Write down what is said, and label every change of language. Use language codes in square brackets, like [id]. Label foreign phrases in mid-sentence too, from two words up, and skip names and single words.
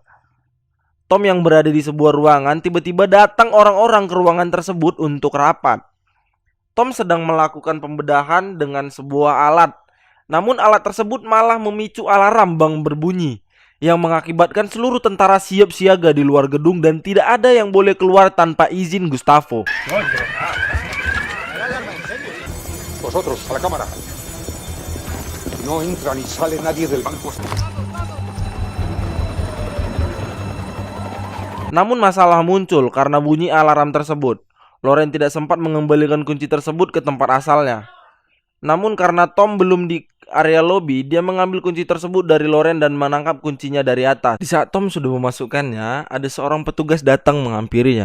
[id] Tom yang berada di sebuah ruangan, tiba-tiba datang orang-orang ke ruangan tersebut untuk rapat. Tom sedang melakukan pembedahan dengan sebuah alat. Namun alat tersebut malah memicu alarm bank berbunyi yang mengakibatkan seluruh tentara siap siaga di luar gedung dan tidak ada yang boleh keluar tanpa izin Gustavo. [es] Vosotros, a la cámara. No entra ni sale nadie del banco. [id] Namun masalah muncul karena bunyi alarm tersebut. Loren tidak sempat mengembalikan kunci tersebut ke tempat asalnya. Namun karena Tom belum di area lobi, dia mengambil kunci tersebut dari Loren dan menangkap kuncinya dari atas. Di saat Tom sudah memasukkannya, ada seorang petugas datang menghampirinya.